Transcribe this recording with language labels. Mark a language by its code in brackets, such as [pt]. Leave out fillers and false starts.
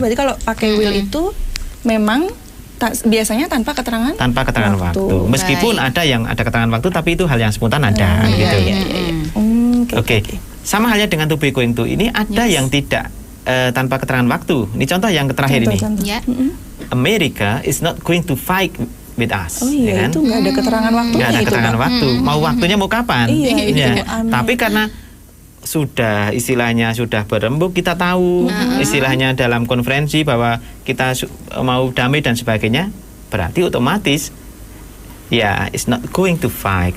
[id] Berarti kalau pakai will itu memang biasanya tanpa keterangan waktu. Meskipun ada yang ada keterangan waktu, tapi itu hal yang spontan ada. Gitu. Oke. Sama halnya dengan to be going to ini ada yang tidak tanpa keterangan waktu. Ini contoh yang terakhir ini. [en] America is not going to fight with us. [id] Oh iya, kan? Itu nggak ada keterangan waktunya. Nggak ada keterangan waktu. Mau waktunya mau kapan? Iya. Tapi karena sudah istilahnya sudah berembuk, kita tahu istilahnya dalam konferensi bahwa kita mau damai dan sebagainya, berarti otomatis ya [en] it's not going to fight.